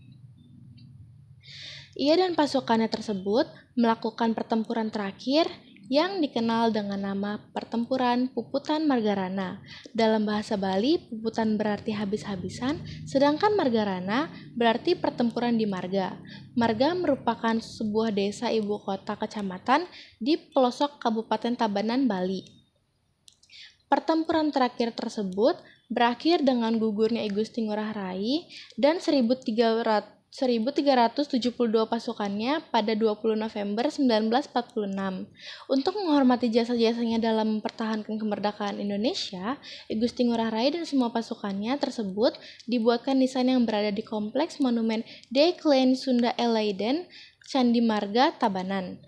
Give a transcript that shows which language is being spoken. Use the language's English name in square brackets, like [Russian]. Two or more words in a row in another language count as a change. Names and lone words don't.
[Indonesian] Ia dan pasukannya tersebut melakukan pertempuran terakhir yang dikenal dengan nama Pertempuran Puputan Margarana. Dalam bahasa Bali, Puputan berarti habis-habisan, sedangkan Margarana berarti pertempuran di Marga. Marga merupakan sebuah desa ibu kota kecamatan di pelosok Kabupaten Tabanan, Bali. Pertempuran terakhir tersebut berakhir dengan gugurnya I Gusti Ngurah Rai dan 1372 pasukannya pada 20 November 1946. Untuk menghormati jasa-jasanya dalam mempertahankan kemerdekaan Indonesia, I Gusti Ngurah Rai dan semua pasukannya tersebut dibuatkan nisan yang berada di Kompleks Monumen De Klein Sunda Elaiden, Candi Marga, Tabanan.